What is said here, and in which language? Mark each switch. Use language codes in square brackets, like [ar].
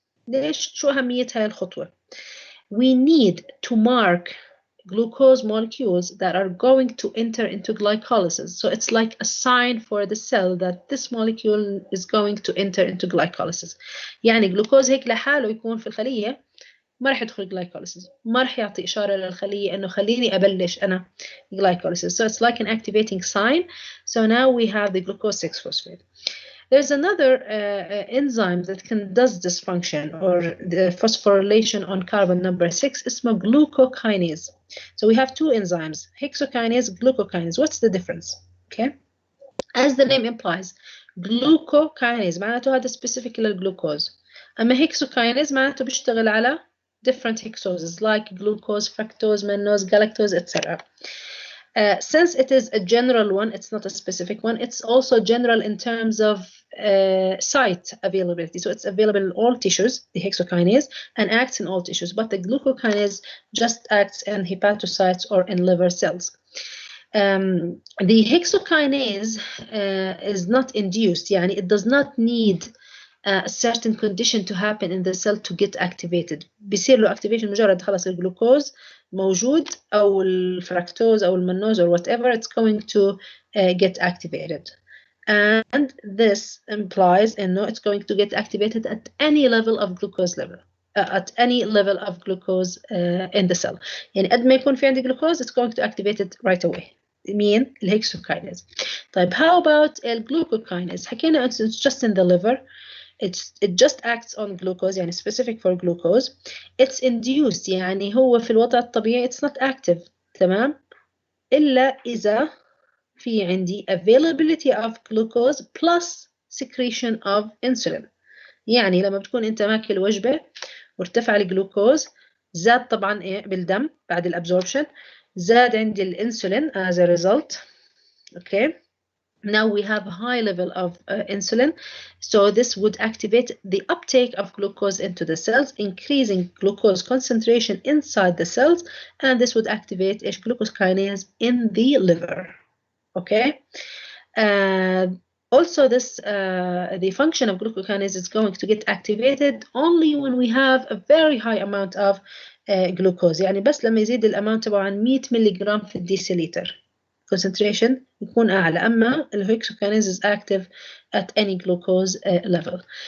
[ar] ليش شو أهمية هاي الخطوة? [en] We need to mark glucose molecules that are going to enter into glycolysis. So it's like a sign for the cell that this molecule is going to enter into glycolysis. [ar] يعني glucose هيك لحاله يكون في الخلية ما راح يدخل glycolysis، ما راح يعطي إشارة للخلية إنه خليني أبلش أنا glycolysis. [en] So it's like an activating sign. So now we have the glucose 6-phosphate. There's another enzyme that does this function, or the phosphorylation on carbon number 6, [ar] اسمه [en] glucokinase. So we have two enzymes, hexokinase, glucokinase. What's the difference? Okay. As the name implies, glucokinase [ar] معناته هذا [en] specific [ar] للجلوكوز. أما [en] hexokinase [ar] معناته بيشتغل على [en] different hexoses like glucose, fructose, mannose, galactose, etc. Since it is a general one, it's not a specific one, it's also general in terms of site availability. So it's available in all tissues, the hexokinase, and acts in all tissues, but the glucokinase just acts in hepatocytes or in liver cells. The hexokinase is not induced, [ar] يعني [en] it does not need a certain condition to happen in the cell to get activated. [ar] بيصير له activation مجرد خلاص الجلوكوز موجود أو الفركتوز أو المنوز [en] or whatever, it's going to get activated. And this implies [ar] إنه [en] it's going to get activated at any level of glucose level. At any level of glucose in the cell. [ar] يعني قد ما يكون في عندي [en] glucose, it's going to activate it right away. [ar] مين؟ الهكسوكاينيز. طيب [en] how about الجلوكوكاينيز؟ [ar] حكينا [en] it's just in the liver. It just acts on glucose, [ar] يعني [en] specific for glucose. It's induced, [ar] يعني هو في الوضع الطبيعي [en] it's not active. [ar] تمام؟ إلا إذا في عندي [en] availability of glucose plus secretion of insulin. [ar] يعني لما بتكون أنت ماكل وجبة وارتفع الجلوكوز، زاد طبعا إيه بالدم بعد الابزوربشن، زاد عندي الانسولين [en] as a result. Okay, now we have a high level of insulin, so this would activate the uptake of glucose into the cells, increasing glucose concentration inside the cells, and this would activate a glucokinase in the liver. Okay. Also, the function of glucokinase is going to get activated only when we have a very high amount of glucose. [ar] يعني بس لما يزيد الامount تبعه عن 100 ملغ في الديسيليتر concentration يكون أعلى. أما [en] الهكسوكينيز is active at any glucose level.